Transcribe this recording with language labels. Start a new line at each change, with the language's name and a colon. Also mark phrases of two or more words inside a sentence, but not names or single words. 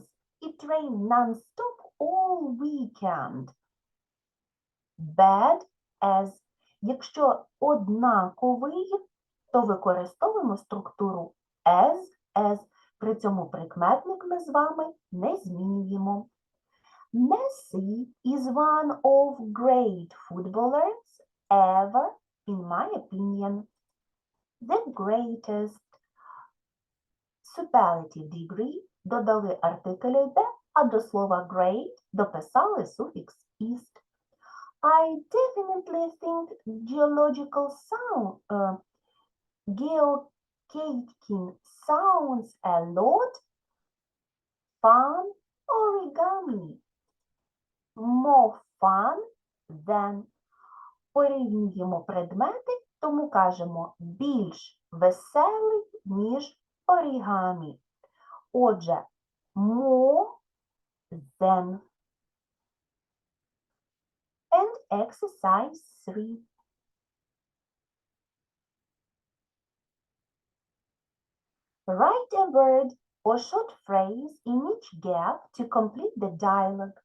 English: It rained non-stop all weekend. Bad as.
Ukrainian: Якщо однаковий, то використовуємо структуру as. При цьому прикметник ми з вами не змінюємо.
English: Messi is one of great footballers ever, in my opinion. The greatest. Superlative degree
Ukrainian: додали артикль «the», а до слова great дописали суфікс «ist».
English: I definitely think geological geocaking sounds a lot fun. Origami. More fun than.
Ukrainian: Порівнюємо предмети, тому кажемо більш веселий, ніж орігамі. Отже,
English: more than. And exercise 3. Write a word or short phrase in each gap to complete the dialogue.